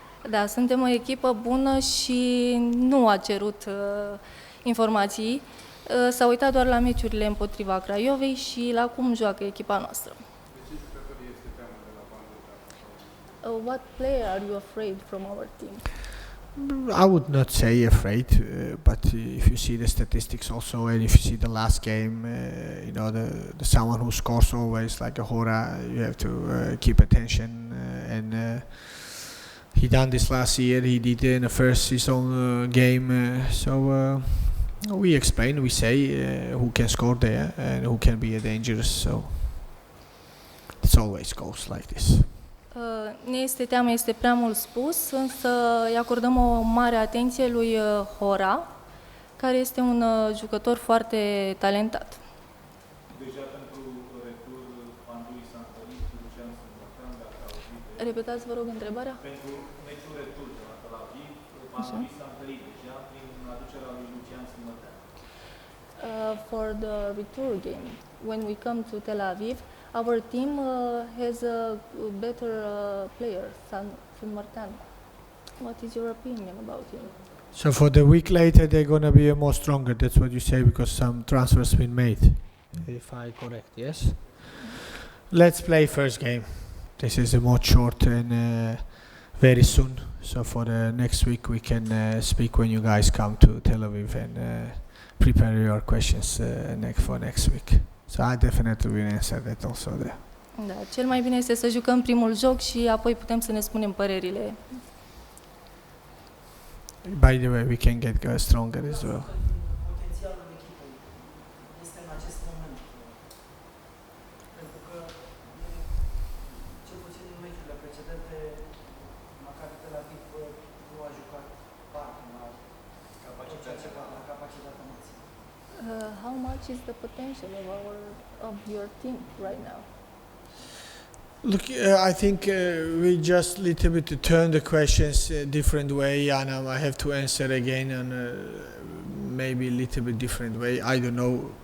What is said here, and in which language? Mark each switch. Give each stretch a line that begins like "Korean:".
Romanian: Da, suntem o echipă bună și nu a cerut informații. S-a uitat doar la meciurile împotriva Craiovei și la cum joacă echipa noastră.
English: What player are you afraid from our team? I would not say afraid, but if you see the statistics also, and if you see the last game, you know, the someone who scores always like a Hora, you have to keep attention. And he done this last year. He did in the first his own game. So we explain, we say who can score there and who can be dangerous. So it always goes like this.
Romanian: Ne este teamă, este prea mult spus, însă îi acordăm o mare atenție lui Hora, care este un jucător foarte talentat. Deja pentru retur, Pandurii s-a întâlnit cu Lucian Sâmbătan, dacă auzit. Repetați, vă rog, întrebarea? Pentru meciul retur de la Tel Aviv, Pandurii s-a întâlnit deja prin aducerea lui Lucian Sâmbătan.
English: For the return game, when we come to Tel Aviv, our team has a better player, San Martin. What is your opinion about him? So for the week later, they're gonna be more stronger. That's what you say because some transfers been made. If I correct, yes. Let's play first game. This is a more short and very soon. So for the next week, we can speak when you guys come to Tel Aviv and prepare your questions for next week. So I definitely will answer that also there.
Romanian: Da, cel mai bine este să jucăm primul joc și apoi putem să ne spunem părerile.
English: By the way, we can get stronger as well.
Romanian: Potențialul echipei este în acest moment. Pentru că, cel puțin în meciurile precedente, Maccabi Tel Aviv nu a jucat parte la capacitatea maximă.
English: How much is the potential of your team right now? Look, I think we just little bit to turn the questions a different way, and I have to answer again on maybe a little bit different way. I don't know.